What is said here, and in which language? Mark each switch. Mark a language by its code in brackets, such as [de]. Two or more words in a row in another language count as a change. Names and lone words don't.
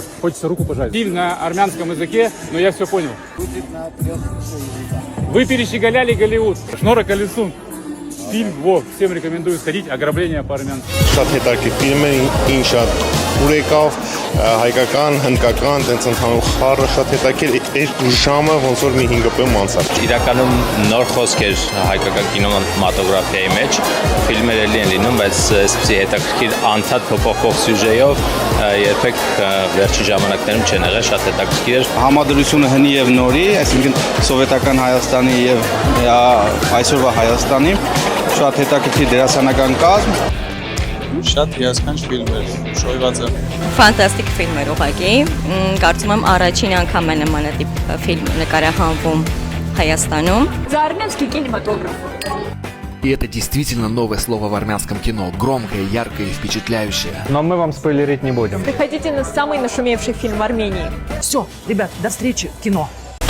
[ru] Хочется руку пожать. Фильм на армянском языке, но я все понял. Вы перещеголяли Голливуд. Шнора Колесун. Фильм, всем рекомендую сходить. Ограбление по-армянски. [hy] Շատ հետաքրքիր ֆիլմ է, ինչ շատ ուրեկավ, հայկական, հնդկական, տենց ընդհանուր խառը շատ հետաքրքիր էր ժամը ոնց որ մի 5 րոպե անցավ։ Իրականում նոր խոսք էր հայկական կինեմատոգրաֆիայի մեջ, ֆիլմեր էլի են լինում, բայց այսպիսի հետաքրքիր անդադ փոփոխող սյուժեով երբեք վերջի ժամանակներում չեն եղել, շատ հետաքրքիր էր։ Համադրությունը հնի եւ նորի, այսինքն սովետական Հայաստանի եւ այսօրվա Հայաստանի շատ հետաքրքիր դերասանական կազմ։ Շատ հիասքանչ ֆիլմ էր, շոյված է։ Ֆանտաստիկ ֆիլմ էր ուղղակի։ Կարծում եմ առաջին անգամ է նմանատիպ ֆիլմ նկարահանվում Հայաստանում։ [ru] За армянский кинематограф. И это действительно новое слово в армянском кино, громкое, яркое и впечатляющее. Но мы вам спойлерить не будем. Приходите на самый нашумевший фильм в Армении. Все, ребят, до встречи в кино.